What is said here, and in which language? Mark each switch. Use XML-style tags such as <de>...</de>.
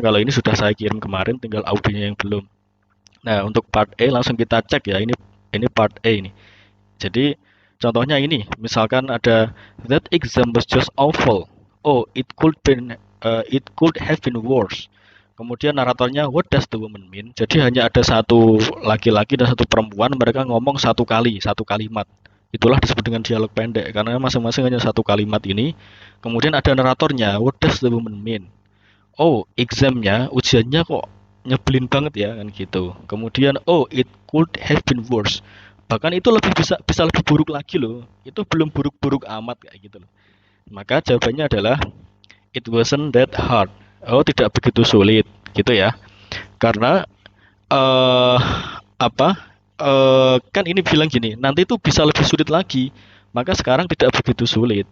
<id>Kalau ini sudah saya kirim kemarin, tinggal audionya yang belum. Nah, untuk part A langsung kita cek ya. Ini part A ini. Jadi contohnya ini, misalkan ada</id> <en>that exam was just awful. Oh, it could have been worse.</en> <id>Kemudian naratornya</id> <en>what does the woman mean?</en> <id>Jadi hanya ada satu laki-laki dan satu perempuan, mereka ngomong satu kali, satu kalimat. Itulah disebut dengan dialog pendek karena masing-masing hanya satu kalimat ini. Kemudian ada naratornya</id> <en>what does the woman mean?</en> <id>Oh, examnya, ujiannya kok nyebelin banget ya kan gitu. Kemudian</id> <en>oh, it could have been worse.</en> <id>Bahkan itu lebih bisa lebih buruk lagi loh. Itu belum buruk-buruk amat kayak gitu loh. Maka jawabannya adalah</id> <en>it wasn't that hard.</en> <id>Oh, tidak begitu sulit gitu ya. Karena eh apa? Kan ini bilang gini, nanti itu bisa lebih sulit lagi. Maka sekarang tidak begitu sulit.</id>